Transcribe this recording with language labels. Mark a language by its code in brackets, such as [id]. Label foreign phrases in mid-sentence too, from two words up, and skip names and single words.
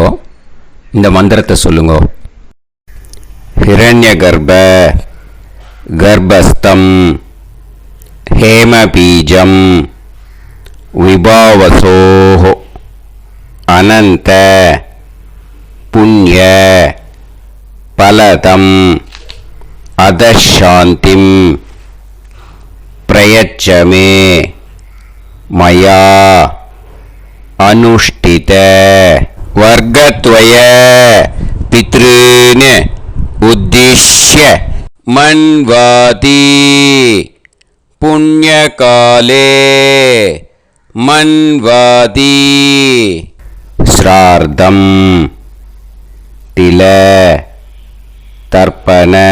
[ta] இந்த மந்திரத்தை சொல்லுங்க. [sa] हिरण्य गर्भ गर्भस्थं हेमबीजं विभावसोः अनन्त पुण्य फलदम् अतःशान्तिम् प्रयच्छ मे मया अनुष्ठित वर्गत्वय पितॄन् उद्दिश्य मन्वाति पुण्यकाले मन्वाति श्राद्धं तिल तर्पण